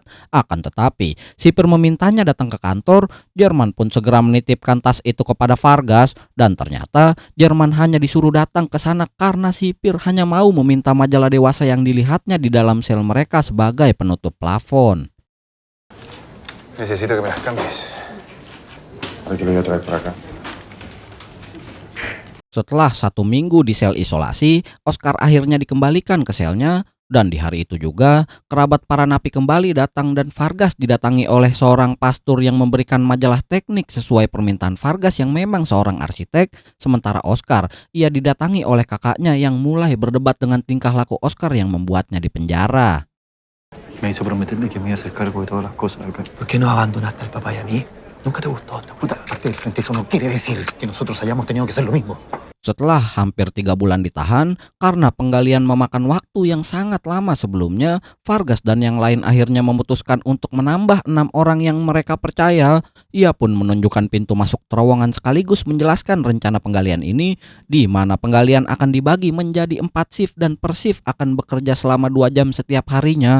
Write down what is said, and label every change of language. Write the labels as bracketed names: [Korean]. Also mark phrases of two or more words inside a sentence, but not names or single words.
[Indonesian] Akan tetapi, sipir memintanya datang ke kantor. Jerman pun segera menitipkan tas itu kepada Vargas, dan ternyata Jerman hanya disuruh datang ke sana karena sipir hanya mau meminta majalah dewasa yang dilihatnya di dalam sel mereka sebagai penutup plafon. [Spanish] Necesito que me las cambies. A ver que lo voy a traer por acá. [Indonesian] Setelah 1 minggu di sel isolasi, Oscar akhirnya dikembalikan ke selnya. Dan di hari itu juga, kerabat para napi kembali datang dan Vargas didatangi oleh seorang pastor yang memberikan majalah teknik sesuai permintaan Vargas yang memang seorang arsitek. Sementara Oscar, ia didatangi oleh kakaknya yang mulai berdebat dengan tingkah laku Oscar yang membuatnya dipenjara. [Spanish] Me hizo prometerle que me iba a hacer cargo de todas las cosas acá. ¿Por qué nos abandonaste al papá y a mí? ¿Nunca te gustó esta puta parte del frente? Eso no quiere decir que nosotros hayamos tenido que hacer lo mismo. [Indonesian] Setelah hampir 3 bulan ditahan, karena penggalian memakan waktu yang sangat lama sebelumnya, Vargas dan yang lain akhirnya memutuskan untuk menambah 6 orang yang mereka percaya. Ia pun menunjukkan pintu masuk terowongan sekaligus menjelaskan rencana penggalian ini, di mana penggalian akan dibagi menjadi 4 shift dan per shift akan bekerja selama 2 jam setiap harinya.